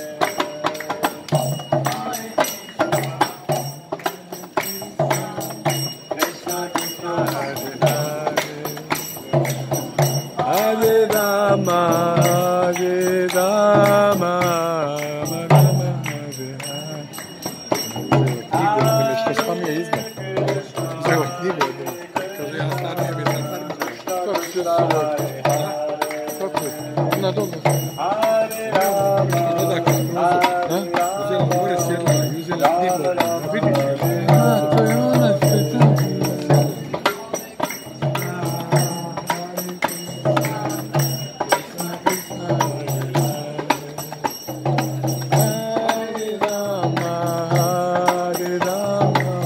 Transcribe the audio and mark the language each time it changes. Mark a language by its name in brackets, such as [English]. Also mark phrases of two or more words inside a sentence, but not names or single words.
[Sanskrit] Krishna Krishna, Hare Hare. Hare Rama, Hare Rama, Rama Rama, Hare Hare. [Polish] Jeszcze spamięć, nie wiem. Na dole. [Croatian] Uzela more sjedla i uzela knjigu. Vidiš? To je ona što je tamo. [Sanskrit] Hare Rama, Hare Rama.